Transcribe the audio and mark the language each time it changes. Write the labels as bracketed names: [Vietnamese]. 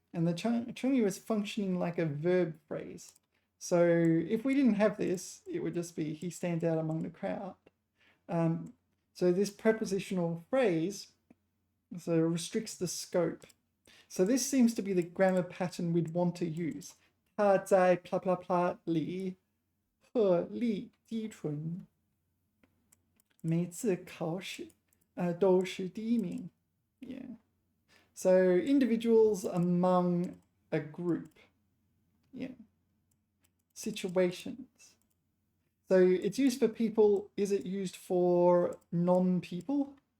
[English] And the chengyu is functioning like a verb phrase. So if we didn't have this, it would just be he stands out among the crowd. So this prepositional phrase restricts the scope. So this seems to be the grammar pattern we'd want to use. [Chinese] 他在 blah blah blah 里鹤立鸡群，每次考试都是第一名. [English] Yeah. So individuals among a group. Yeah. Situations. So it's used for people. Is it used for non-people?